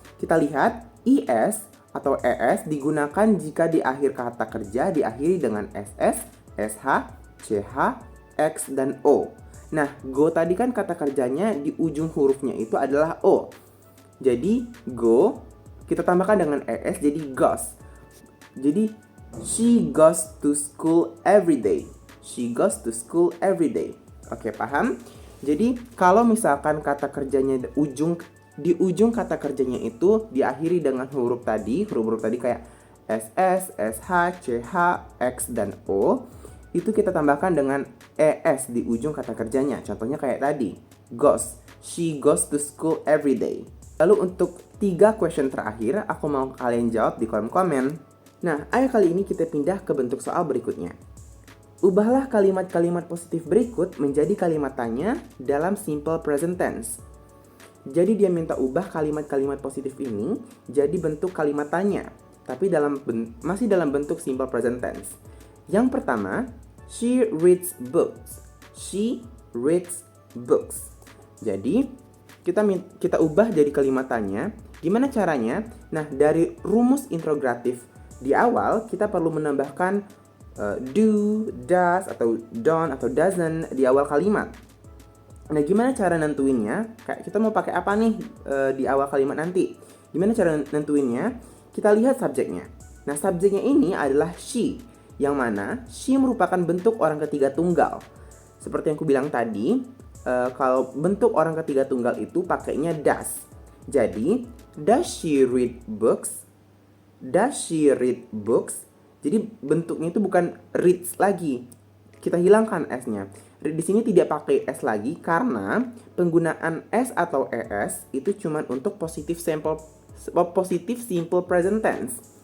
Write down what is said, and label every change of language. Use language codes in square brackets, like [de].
[id] Kita lihat is atau es digunakan jika di akhir kata kerja diakhiri dengan ss, sh, ch, x, dan o. Nah, go tadi kan kata kerjanya di ujung hurufnya itu adalah o. Jadi go kita tambahkan dengan es jadi goes. Jadi [en] she goes to school every day. She goes to school every day. [id] Oke, paham? Jadi kalau misalkan kata kerjanya di ujung kata kerjanya itu diakhiri dengan huruf tadi kayak ss, sh, ch, x, dan o, itu kita tambahkan dengan es di ujung kata kerjanya. Contohnya kayak tadi, goes. [en] She goes to school every day. [id] Lalu untuk 3 question terakhir, aku mau kalian jawab di kolom komen. Nah, ayo kali ini kita pindah ke bentuk soal berikutnya. Ubahlah kalimat-kalimat positif berikut menjadi kalimat tanya dalam simple present tense. Jadi dia minta ubah kalimat-kalimat positif ini jadi bentuk kalimat tanya, tapi masih dalam bentuk simple present tense. Yang pertama, [en] she reads books. She reads books. [id] Jadi kita ubah jadi kalimat tanya. Gimana caranya? Nah, dari rumus interrogatif di awal kita perlu menambahkan do, does, atau don't, atau doesn't di awal kalimat. Nah, gimana cara nentuinnya? Kayak kita mau pakai apa nih di awal kalimat nanti? Gimana cara nentuinnya? Kita lihat subjeknya. Nah, subjeknya ini adalah she, yang mana she merupakan bentuk orang ketiga tunggal. Seperti yang aku bilang tadi, kalau bentuk orang ketiga tunggal itu pakainya does. Jadi, [en] does she read books? Does she read books? [id] Jadi bentuknya itu bukan reads lagi. Kita hilangkan s-nya. Di sini tidak pakai s lagi karena penggunaan s atau es itu cuma untuk positive simple present tense.